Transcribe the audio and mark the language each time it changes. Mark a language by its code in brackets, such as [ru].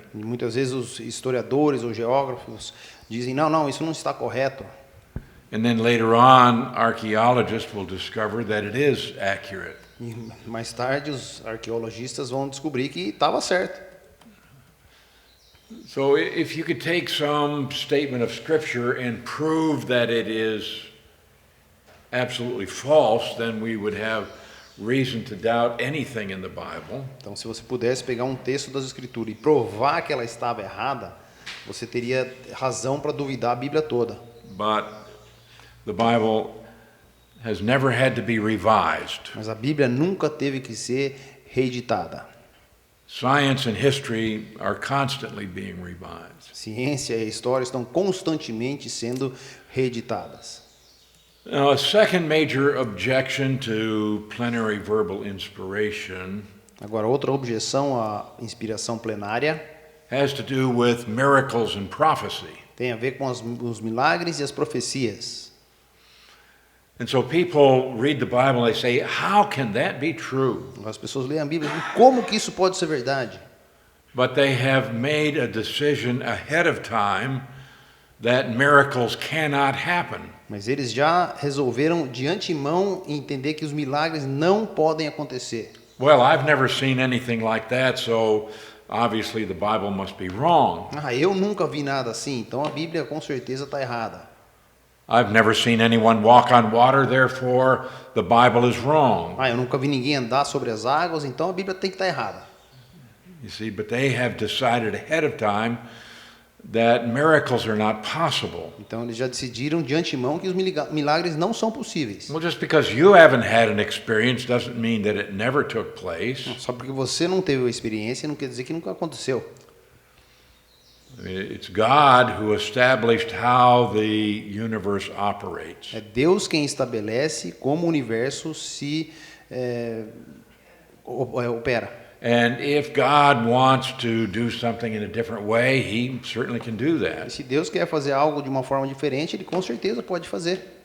[pt] E muitas vezes os historiadores ou geógrafos dizem, não, isso não está correto. [en] And then later on, archaeologists will discover that it is accurate. [pt] E mais tarde os arqueologistas vão descobrir que estava certo. [en] So if you could take some statement of Scripture and prove that it is absolutely false, then we would have reason to doubt anything in the Bible. [pt] Então, se você pudesse pegar um texto das Escrituras e provar que ela estava errada, você teria razão para duvidar a Bíblia toda. [en] But the Bible has never had to be revised. [pt] Mas a Bíblia nunca teve que ser reeditada. [en] Science and history are constantly being revised. [pt] Ciência e história estão constantemente sendo reeditadas. [en] Now, a second major objection to plenary verbal inspiration [pt] Agora, outra objeção à inspiração plenária [en] has to do with miracles and prophecy. [pt] tem a ver com os milagres e as profecias. [en] And so people read the Bible and they say, how can that be true? [pt] As pessoas leem a Bíblia e dizem, como que isso pode ser verdade? [en] But they have made a decision ahead of time that miracles cannot happen. [pt] Mas eles já resolveram de antemão entender que os milagres não podem acontecer. [en] Well, I've never seen anything like that, so obviously the Bible must be wrong. [pt] Eu nunca vi nada assim, então a Bíblia com certeza está errada. [en] I've never seen anyone walk on water, therefore the Bible is wrong. [pt] Eu nunca vi ninguém andar sobre as águas, então a Bíblia tem que estar errada. [en] You see, but they have decided ahead of time that miracles are not possible. [pt] Então eles já decidiram de antemão que os milagres não são possíveis. [en] Well, just because you haven't had an experience doesn't mean that it never took place. [pt] Só porque você não teve a experiência não quer dizer que nunca aconteceu. [en] It's God who established how the universe operates. [pt] É Deus quem estabelece como o universo se opera. [en] And if God wants to do something in a different way, He certainly can do [pt] E [en] that. [pt] se Deus quer fazer algo de uma forma diferente, Ele com certeza pode fazer.